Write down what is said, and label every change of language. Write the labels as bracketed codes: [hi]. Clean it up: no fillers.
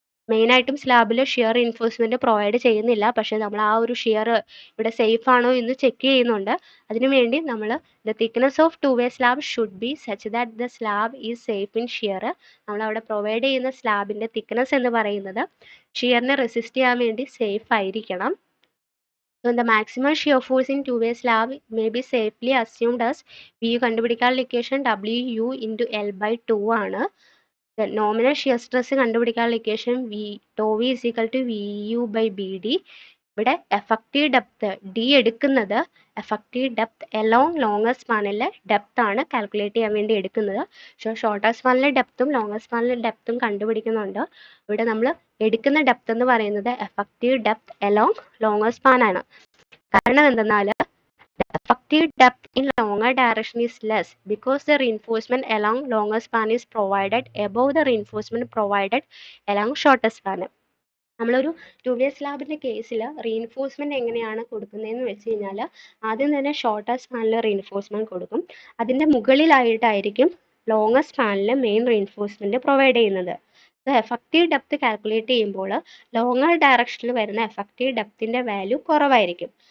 [ml] മെയിനായിട്ടും സ്ലാബിൽ shear reinforcement provide ചെയ്യുന്നില്ല, പക്ഷേ നമ്മൾ ആ ഒരു ഷിയർ ഇവിടെ സേഫ് ആണോ എന്ന് ചെക്ക് ചെയ്യുന്നുണ്ട്. അതിനുവേണ്ടി നമ്മൾ [en] The thickness of two way slab should be such that the slab is safe in shear. [ml] നമ്മളവിടെ പ്രൊവൈഡ് ചെയ്യുന്ന സ്ലാബിൻ്റെ തിക്നെസ് എന്ന് പറയുന്നത് ഷിയറിനെ റെസിസ്റ്റ് ചെയ്യാൻ വേണ്ടി സേഫ് ആയിരിക്കണം. [en] So the maximum shear force in two-way slab may be safely assumed as VU [ml] കണ്ടുപിടിക്കാനുള്ള equation [en] WU into L by 2 ആണ്. The nominal shear stress [ml] കണ്ടുപിടിക്കാനുള്ള equation [en] tau V is equal to VU by BD. [ml] ഇവിടെ effective depth D എടുക്കുന്നത് effective depth along longer സ്പാനിലെ depth ആണ് calculate ചെയ്യാൻ വേണ്ടി എടുക്കുന്നത്. So shorter സ്പാനിലെ ഡെപ്തും longer സ്പാനിലെ ഡെപ്തും കണ്ടുപിടിക്കുന്നുണ്ട്. ഇവിടെ നമ്മൾ എടുക്കുന്ന ഡെപ്ത് എന്ന് പറയുന്നത് effective depth along longer span ആണ്. കാരണം എന്തെന്നാൽ [en] effective depth in longer direction is less because the reinforcement along longer span is provided above the reinforcement provided along shorter span. [ml] നമ്മളൊരു two way സ്ലാബിൻ്റെ കേസിൽ റീൻഫോഴ്സ്മെൻറ്റ് എങ്ങനെയാണ് കൊടുക്കുന്നതെന്ന് വെച്ച് കഴിഞ്ഞാൽ ആദ്യം തന്നെ ഷോർട്ടർ സ്പാനിൽ റീൻഫോഴ്സ്മെൻറ്റ് കൊടുക്കും. അതിൻ്റെ മുകളിലായിട്ടായിരിക്കും ലോങ്ങർ സ്പാനിൽ മെയിൻ റീൻഫോഴ്സ്മെൻറ്റ് പ്രൊവൈഡ് ചെയ്യുന്നത്. എഫക്റ്റീവ് ഡെപ്ത് കാൽക്കുലേറ്റ് ചെയ്യുമ്പോൾ ലോങ്ങർ ഡയറക്ഷനിൽ വരുന്ന എഫക്റ്റീവ് ഡെപ്തിൻ്റെ വാല്യൂ കുറവായിരിക്കും.